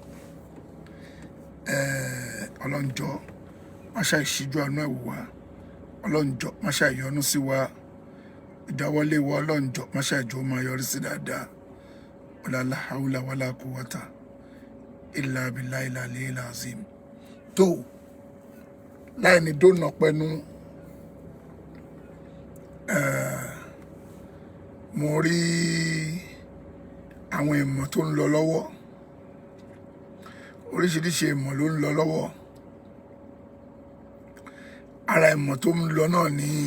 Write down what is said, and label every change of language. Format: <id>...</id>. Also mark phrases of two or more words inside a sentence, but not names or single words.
<yo>ọlọ́njọ́ máṣá ìṣíjú àánú ẹ̀wò wa ọlọ́njọ́ máṣá ìyọ́nú sí wa ìdáwọ́lé wa ọlọ́njọ́ máṣá ìjọ máa yọrí sí dáadáa</yo> <ar>ولا حول ولا قوة إلا بالله العلي العظيم</ar> <yo>tó láì ní dóná pẹnu mo rí àwọn ìmọ̀ tó ń lọ lọ́wọ́ oríṣiríṣi ìmọ̀ ló ń lọ lọ́wọ́ ara ìmọ̀ tó ń lọ náà ní</yo>